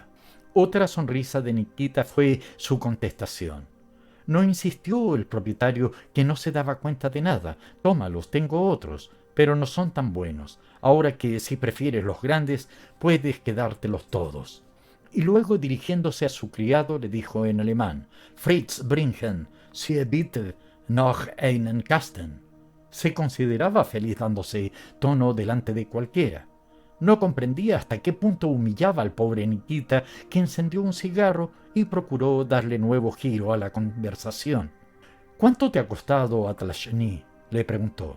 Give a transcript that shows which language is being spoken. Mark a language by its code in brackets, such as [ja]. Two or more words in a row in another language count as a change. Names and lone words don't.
[es] Otra sonrisa de Nikita fue su contestación. No insistió el propietario, que no se daba cuenta de nada. «Tómalos, tengo otros, pero no son tan buenos. Ahora que si prefieres los grandes, puedes quedártelos todos». Y luego, dirigiéndose a su criado, le dijo en alemán: [de] «Fritz, bringen Sie bitte noch einen Kasten». [es] Se consideraba feliz dándose tono delante de cualquiera. No comprendía hasta qué punto humillaba al pobre Nikita, que encendió un cigarro y procuró darle nuevo giro a la conversación. «¿Cuánto te ha costado Atlashny?», le preguntó.